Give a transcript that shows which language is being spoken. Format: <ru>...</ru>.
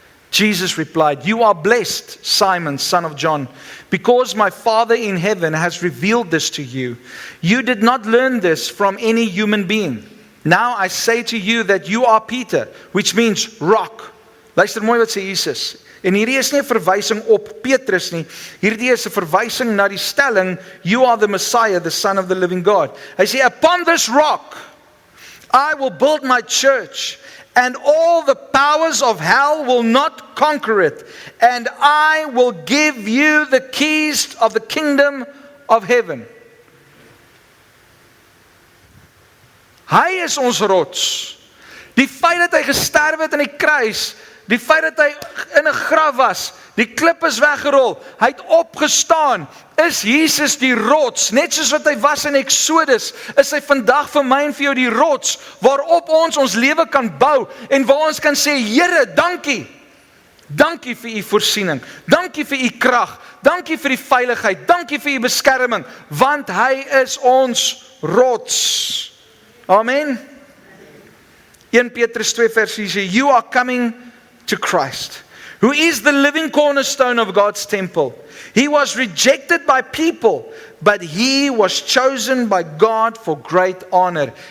<en>Jesus replied, You are blessed, Simon, son of John, because my Father in heaven has revealed this to you. You did not learn this from any human being. Now I say to you that you are Peter, which means rock.</en> <af>Luister mooi wat sê Jesus. En hierdie is nie 'n verwysing op Petrus nie. Hierdie is 'n verwysing na die stelling,</af> <en>You are the Messiah, the Son of the living God.</en> <af>Hy sê,</af> <en>Upon this rock, I will build my church, and all the powers of hell will not conquer it. And I will give you the keys of the kingdom of heaven.</en> <af>Hy is ons rots. Die feit dat hy gesterf het aan die kruis, die feit dat hy in 'n graf was, die klip is weggerol, hy het opgestaan, is Jesus die rots, net soos wat hy was in Exodus, is hy vandag vir my en vir jou die rots, waarop ons lewe kan bou, en waar ons kan sê, Here, dankie, dankie vir u voorsiening, dankie vir u krag, dankie vir die veiligheid, dankie vir u beskerming, want hy is ons rots. Amen. 1 Petrus 2 vers 4 sê,</af> <en>You are coming to Christ, who is the living cornerstone of God's temple. He was rejected by people, but he was chosen by God for great honor.</en>